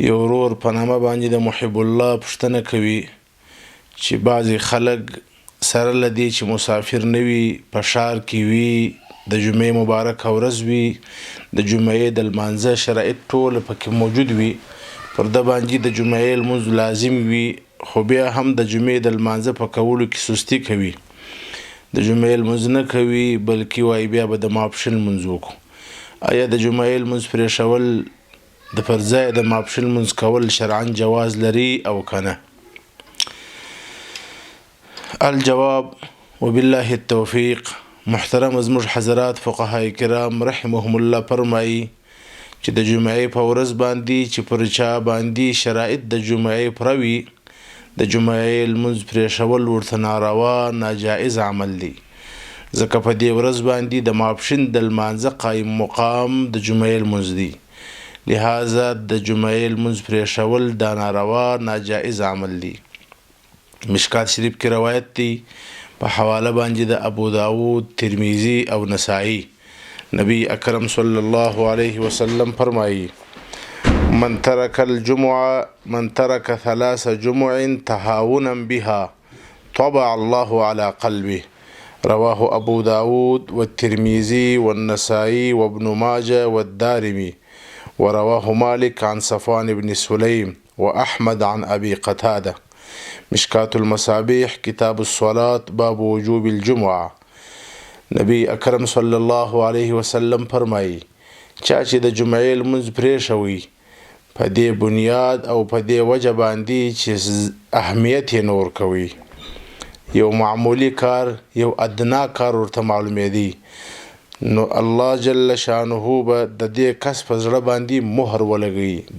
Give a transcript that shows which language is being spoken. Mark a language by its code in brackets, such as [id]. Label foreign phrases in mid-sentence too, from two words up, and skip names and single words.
[ps] یو ورور په نامه باندې د محب الله پوښتنه کوي چې بعضې خلک سره له دې چې مسافر نه وي، په ښار کې وي، د جمعې مبارکه ورځ وي، د جمعې د لمانځه شرایط ټوله پکې موجود وي، پر ده باندې د جمعې لمونځ لازم وي، خو بیا هم د جمعې د لمانځه په کولو کې سستي کوي، د جمعې لمونځ نه کوي، بلکې وایي بیا به د ماپښین لمونځ وکړو. آیا د جمعې لمونځ پرېښول د پر ځای د ماپښین لمونځ کول شرعاً جواز لري او که نه؟ [ar] الجواب وبالله التوفیق. [ps] محترم زموږ حضرات فقهای کرام [ar] رحمهم الله [ps] فرمایي چې د جمعې په ورځ باندې چې پر چا باندې شرایط د جمعې پوره وي، د جمعې لمونځ پرېښول ورته ناروا ناجایز عمل دی، ځکه په دې ورځ باندې د ماپښین د لمانځه قایم مقام د جمعې لمونځ دی، لهذا د جمعې لمونځ پرېښول دا ناروا ناجایز عمل دی. مشکات شریف کې روایت دی په حواله باندې د ابو داود، ترمیزی او نسائی. نبی اکرم [ar] صلی الله علیه وسلم [ps] فرمایي: [ar] من ترک الجمعه من ترک 3 جمع تهاونا بها طبع الله على قلبه. رواه ابو داود والترمذي والنسائي وابن ماجه والدارمي، ورواه مالك عن صفوان بن سليم واحمد عن ابي قتاده. مشکات المصابيح کتاب الصلاة باب وجوب الجمعه. [ps] نبی اکرم [ar] صلی الله علیه وسلم [ps] فرمایي: چا چې د جمعې لمونځ پرېښوي په دې بنیاد او په دې وجه باندې چې اهمیت یې نه ورکوي، یو معمولی کار، یو ادنا کار ورته معلومېدی، نو الله [ar] جل شانه [ps] به د دې کس په زړه باندې مهر ولګوي.